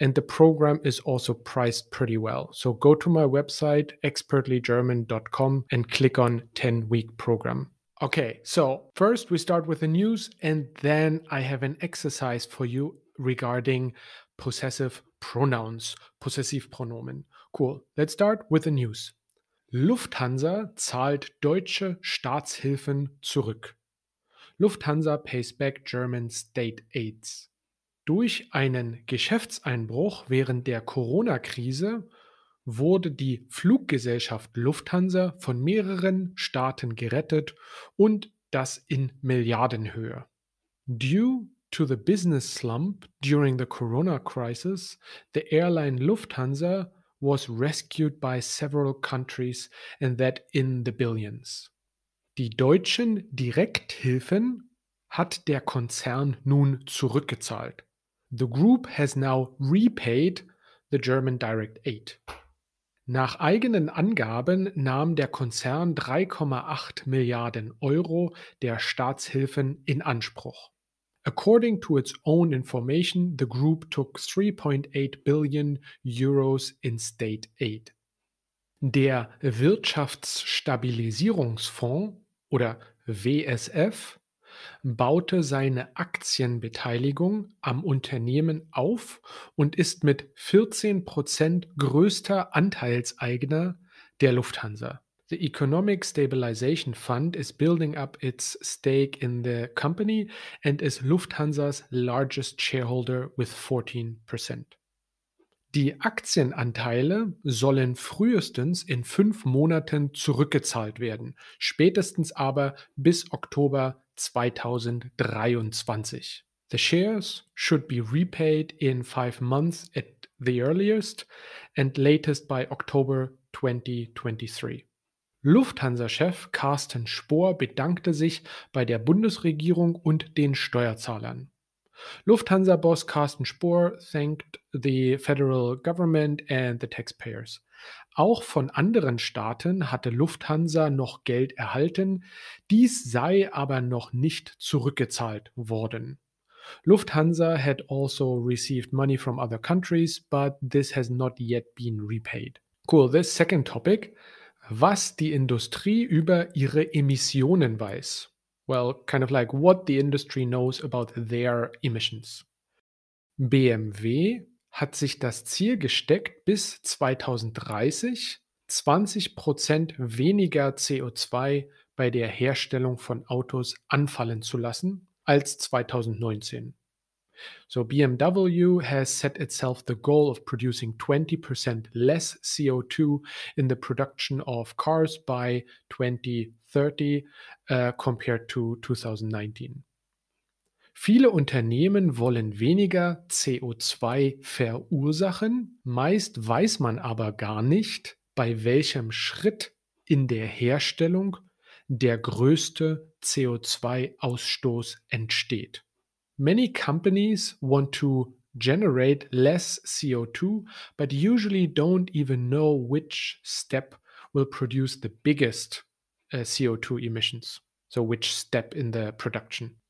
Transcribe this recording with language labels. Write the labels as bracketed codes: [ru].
[en] And the program is also priced pretty well. So go to my website, expertlygerman.com, and click on 10-week program. Okay, so first we start with the news, and then I have an exercise for you regarding possessive pronouns, Possessivpronomen. Cool. Let's start with the news. [de] Lufthansa zahlt deutsche Staatshilfen zurück. [en] Lufthansa pays back German state aids. [de] Durch einen Geschäftseinbruch während der Corona-Krise wurde die Fluggesellschaft Lufthansa von mehreren Staaten gerettet und das in Milliardenhöhe. [en] Due to the business slump during the Corona crisis, the airline Lufthansa was rescued by several countries and that in the billions. [de] Die deutschen Direkthilfen hat der Konzern nun zurückgezahlt. [en] The group has now repaid the German direct aid. [de] Nach eigenen Angaben nahm der Konzern 3,8 Milliarden Euro der Staatshilfen in Anspruch. [en] According to its own information, the group took 3.8 billion euros in state aid. [de] Der Wirtschaftsstabilisierungsfonds oder WSF baute seine Aktienbeteiligung am Unternehmen auf und ist mit 14% größter Anteilseigner der Lufthansa. [en] The Economic Stabilization Fund is building up its stake in the company and is Lufthansa's largest shareholder with 14%. [de] Die Aktienanteile sollen frühestens in 5 Monaten zurückgezahlt werden, spätestens aber bis Oktober 2023. [en] The shares should be repaid in 5 months at the earliest and latest by October 2023. [de] Lufthansa-Chef Carsten Spohr bedankte sich bei der Bundesregierung und den Steuerzahlern. [en] Lufthansa-boss Carsten Spohr thanked the federal government and the taxpayers. [de] Auch von anderen Staaten hatte Lufthansa noch Geld erhalten, dies sei aber noch nicht zurückgezahlt worden. [en] Lufthansa had also received money from other countries, but this has not yet been repaid. Cool, this second topic, [de] was die Industrie über ihre Emissionen weiß. [en] Well, kind of like what the industry knows about their emissions. [de] BMW hat sich das Ziel gesteckt, bis 2030 20% weniger CO2 bei der Herstellung von Autos anfallen zu lassen als 2019. [en] So BMW has set itself the goal of producing 20% less CO2 in the production of cars by 2030 compared to 2019. [de] Viele Unternehmen wollen weniger CO2 verursachen, meist weiß man aber gar nicht, bei welchem Schritt in der Herstellung der größte CO2-Ausstoß entsteht. [en] Many companies want to generate less CO2, but usually don't even know which step will produce the biggest CO2 emissions. So, which step in the production.